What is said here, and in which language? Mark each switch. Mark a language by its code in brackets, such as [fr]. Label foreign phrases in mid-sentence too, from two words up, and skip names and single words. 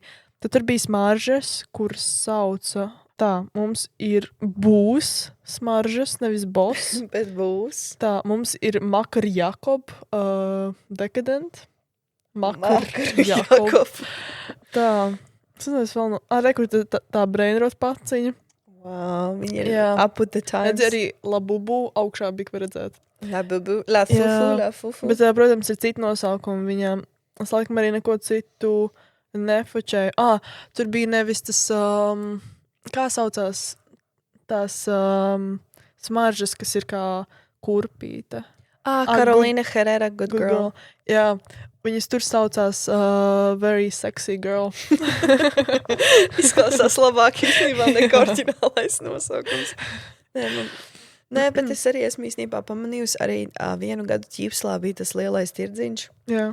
[lv] Tad tur bija smaržas, kuras sauca tā, mums ir būs smaržas, nevis boss. Bet būs. Tā, mums ir Makar Jakob, Decadent. Makar Jakob. Tā, es nezinu, vēl no... Rekur tā brainrot paciņa. Wow, viņi ir [en] up with the times. [lv] Redzi arī Labubu augšā bija, var redzēt. La fufu. Bet, protams, ir citi nosaukumi viņām. Es laikam arī neko citu nefočēju. Tur bija nevis tas, kā saucās, tās smaržas, kas ir kā kurpīte. Karolīna Herrera, good girl. Jā, Viņas tur saucās Very Sexy Girl. Izklausās labāk īstenībā nekā oriģinālais nosaukums. Nē, bet es arī esmu īstenībā pamanījusi arī vienu gadu ķīpslā bija tas lielais tirdziņš. Jā.